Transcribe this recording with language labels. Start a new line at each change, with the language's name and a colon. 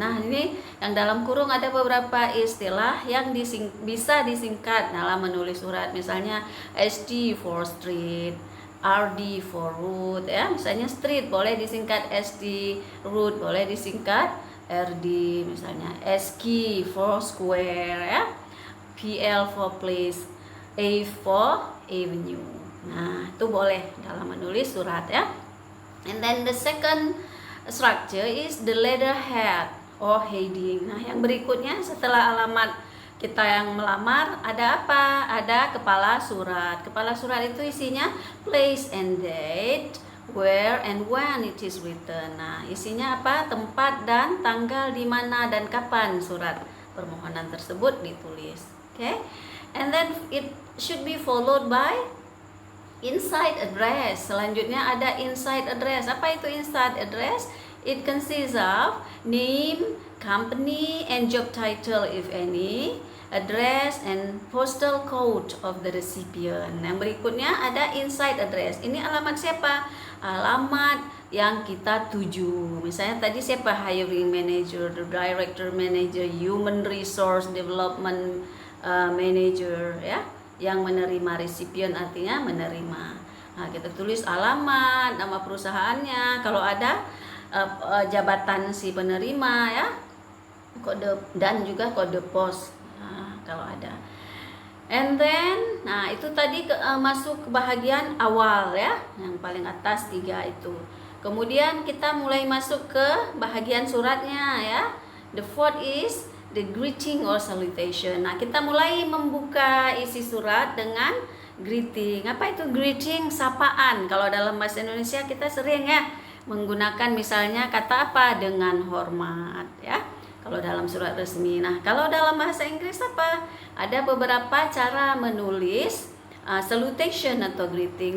Indonesian: Nah, ini yang dalam kurung ada beberapa istilah yang bisa disingkat dalam menulis surat.
English: Misalnya SD for street, RD for road, ya.
Indonesian: Misalnya street boleh disingkat SD, road boleh disingkat RD.
English: Misalnya SQ for square, ya. PL for place, A for avenue.
Indonesian: Nah, itu boleh dalam menulis surat, ya.
English: And then the second structure is the letterhead or heading.
Indonesian: Nah, yang berikutnya setelah alamat kita yang melamar ada apa? Ada kepala surat. Kepala surat itu isinya
English: place and date, where and when it is written.
Indonesian: Nah, isinya apa? Tempat dan tanggal di mana dan kapan surat permohonan tersebut ditulis.
English: Okay? And then it should be followed by inside address.
Indonesian: Selanjutnya ada inside address. Apa itu inside address?
English: It consists of name, company, and job title if any, address, and postal code of the recipient.
Indonesian: Yang berikutnya ada inside address. Ini alamat siapa? Alamat yang kita tuju. Misalnya tadi siapa?
English: Hiring manager, the director manager, human resource development manager, ya.
Indonesian: Yang menerima recipient artinya menerima. Nah, kita tulis alamat, nama perusahaannya, kalau ada jabatan si penerima, ya, kode dan juga kode pos, nah, kalau ada. And then, nah itu tadi masuk ke bahagian awal, ya, yang paling atas 3 itu. Kemudian kita mulai masuk ke bahagian suratnya, ya.
English: The fourth is the greeting or salutation.
Indonesian: Nah, kita mulai membuka isi surat dengan greeting. Apa itu greeting? Sapaan. Kalau dalam bahasa Indonesia kita sering, ya, menggunakan misalnya kata apa? Dengan hormat, ya. Kalau dalam surat resmi. Nah, kalau dalam bahasa Inggris apa? Ada beberapa cara menulis salutation atau greeting.